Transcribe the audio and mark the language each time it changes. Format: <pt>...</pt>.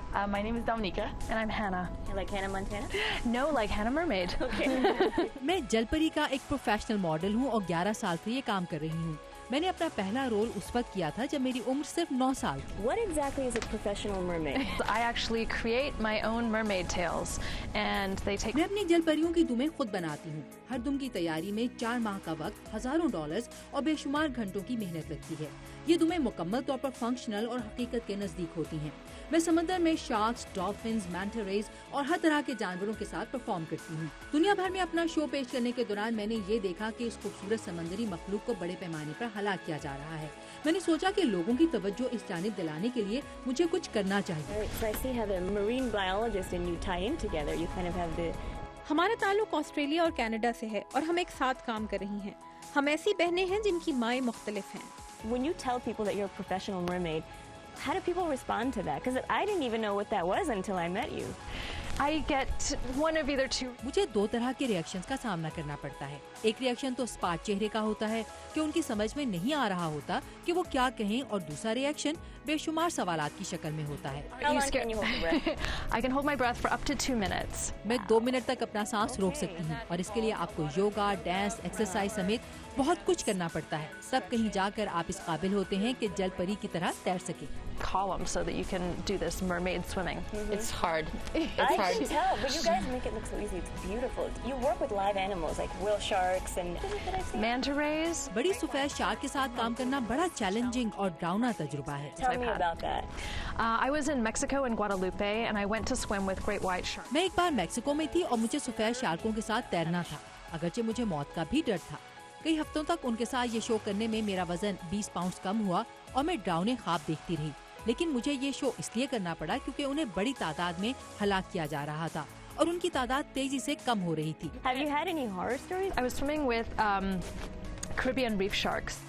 <en>My name is Dominica, and I'm Hannah. Like Hannah Montana? No, like Hannah Mermaid. Okay.</en> <hi>मैं जलपरी का एक professional model हूँ और 11 साल से ये काम कर रही हूँ. मैंने अपना पहला रोल उस वक्त किया था जब मेरी उम्र सिर्फ 9 साल थी.</hi> <en>What exactly is a professional mermaid? I actually create my own mermaid tails, and they take.</en> <hi>मैं अपनी जलपरियों की दुमें खुद बनाती हूँ. हर दुम की तैयारी में 4 माह का वक्त, हजारों डॉलर्स और बेशुमार घंटों की मेहनत लगती है. ये दुमें मुकम्मल तौर पर फंक्शनल और हकीकत के नजदीक होती हैं. मैं समंदर में शार्क्स, डॉल्फिन्स, मैंटा रेज और हर तरह के जानवरों के साथ परफॉर्म करती हूँ. दुनिया भर में अपना शो पेश करने के दौरान मैंने ये देखा कि इस खूबसूरत समंदरी मखलूक को बड़े पैमाने पर हलाक किया जा रहा है. मैंने सोचा कि लोगों की तवज्जो इस जानिब दिलाने के लिए मुझे कुछ करना चाहिए.</hi> <en>So I see how the marine biologist and you tie in together. You kind of have the.</en> <hi>हमारा ताल्लुक ऑस्ट्रेलिया और कनाडा से है और हम एक साथ काम कर रही हैं. हम ऐसी बहनें हैं जिनकी माएँ मुख्तलिफ हैं.</hi> <en>When you tell people that you're a professional mermaid, how do people respond to that? Because I didn't even know what that was until I met you. I get one of either two.</en> <hi>मुझे 2 तरह के reactions का सामना करना पड़ता है. एक reaction तो स्पाट चेहरे का होता है कि उनकी समझ में नहीं आ रहा होता कि वो क्या कहें, और दूसरा रिएक्शन बेशुमार सवालात की शक्ल में होता है.</hi> <en>How long can you hold your breath? I can hold my breath for up to 2 minutes.</en> <hi>मैं 2 मिनट तक अपना सांस रोक सकती हूँ, और इसके लिए आपको योगा, डांस, एक्सरसाइज समेत बहुत कुछ करना पड़ता है. तब कहीं जाकर आप इस काबिल होते हैं कि जल परी की तरह तैर सके.</hi> <en>Column so that you can do this mermaid swimming. It's hard. It's I hard. can tell, but you guys make it look so easy. It's beautiful. You work with live animals like whale sharks and. Manta rays.</en> <hi>बड़ी सफेद shark के साथ काम करना बड़ा challenging और डरावना तजुर्बा है.</hi> <en>Tell me about that. I was in Mexico and Guadalupe, and I went to swim with great white sharks.</en> <hi>मैं एक बार मेक्सिको में थी और मुझे सफेद शार्कों के साथ तैरना था, अगरचे मुझे मौत का भी डर था. कई हफ्तों तक उनके साथ ये शो करने में मेरा वजन 20 पाउंड कम हुआ और मैं डरावने ख्वाब देखती रही. लेकिन मुझे ये शो इसलिए करना पड़ा क्योंकि उन्हें बड़ी तादाद में हलाक किया जा रहा था और उनकी तादाद तेजी से कम हो रही थी.</hi> <en>Have you had any horror stories? I was swimming with Caribbean reef sharks.</en>